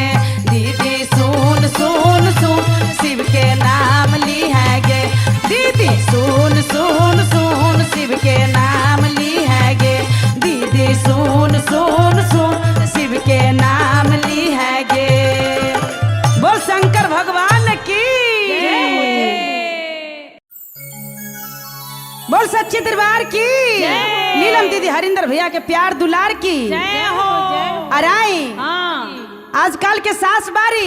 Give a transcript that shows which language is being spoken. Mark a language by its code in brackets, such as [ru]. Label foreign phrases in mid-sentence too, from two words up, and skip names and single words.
[bho] दीदी सुन सुन सुन शिव के नाम ली है गे। दीदी सुन सुन सुन शिव के नाम ली है गे। दीदी सुन सुन सुन शिव के नाम ली है गे। बोल शंकर भगवान की बोल सच्चे दरबार की नीलम दीदी हरिंदर भैया के प्यार दुलार की जय हो। अराई हाँ आजकल के सास बारी